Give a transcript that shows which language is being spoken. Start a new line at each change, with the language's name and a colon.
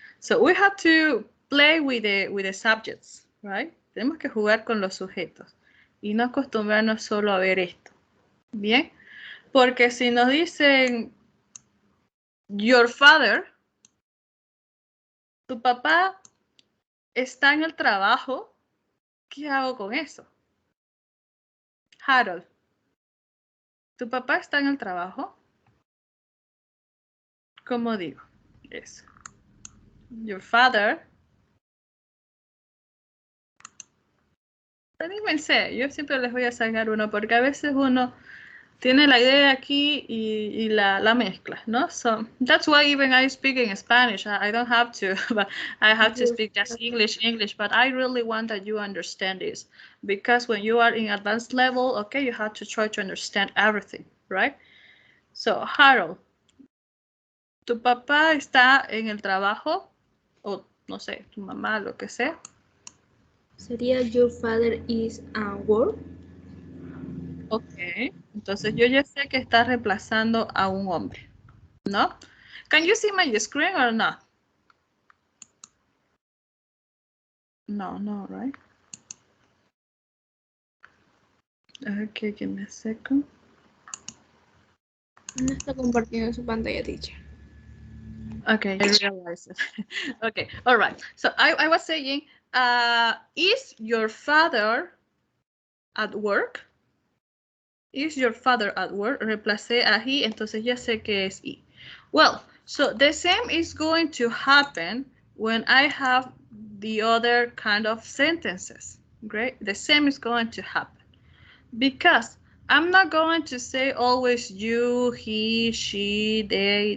English: So we have to play with the subjects, right?
Spanish: Tenemos que jugar con los sujetos y no acostumbrarnos solo a ver esto. Bien, porque si nos dicen
English: your father,
Spanish: tu papá está en el trabajo, ¿qué hago con eso? Harold, tu papá está en el trabajo. ¿Cómo digo eso?
English: Your father.
Spanish: Anímense, yo siempre les voy a sacar uno porque a veces uno tiene la idea aquí y la mezcla, ¿no?
English: So that's why even I speak in Spanish. I don't have to, but I have to speak just English, but I really want that you understand this because when you are in advanced level, okay, you have to try to understand everything, right?
Spanish: So, Harold, ¿tu papá está en el trabajo? O, no sé, tu mamá, lo que sea. Sería
English: your father is at work.
Spanish: Ok, entonces yo ya sé que está reemplazando a un hombre, ¿no?
English: Can you see my screen or not? No, right? Okay, give me a second.
Spanish: No está compartiendo su pantalla, teacher.
English: Okay, I realize it. Okay, all right. So I was saying, is your father at work? Is your father at work?
Spanish: Reemplacé a he, entonces ya sé que es he.
English: Well, so the same is going to happen when I have the other kind of sentences. Great. The same is going to happen because I'm not going to say always you, he, she, they.